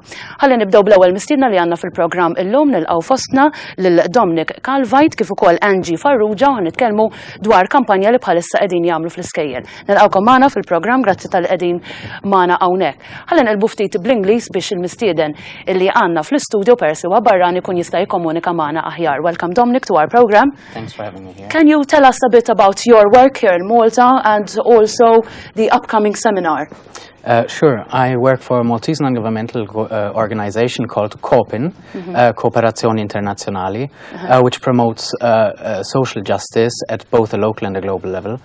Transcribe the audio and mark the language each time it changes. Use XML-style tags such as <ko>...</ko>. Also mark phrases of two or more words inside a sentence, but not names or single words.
<mt>Ħalli nibdew bl-ewwel mistiedna li għandna fil-programm illum nilqgħu fostna lil Dominik Kalweit kif ukoll Angie Farrugia u nitkellmu dwar kampanja li bħalissa qegħdin jagħmlu fl-iskejjel. Nilqgħukom magħna fil-programm grazzi tal qegħdin magħna hawnhekk. Ħalli nqelbu ftit bl-Ingliż biex il-mistieden illi għandna fl-istudio persi huwa barran ikun jista' jikkomunika magħna aħjar.</mt> <en>Welcome Dominic to our program. Thanks for having me here. Can you tell us a bit about your work here in Malta and also the upcoming seminar? Sure. I work for a Maltese non-governmental organization called KOPIN, Cooperazione Internazionali, which promotes social justice at both the local and the global level.</en>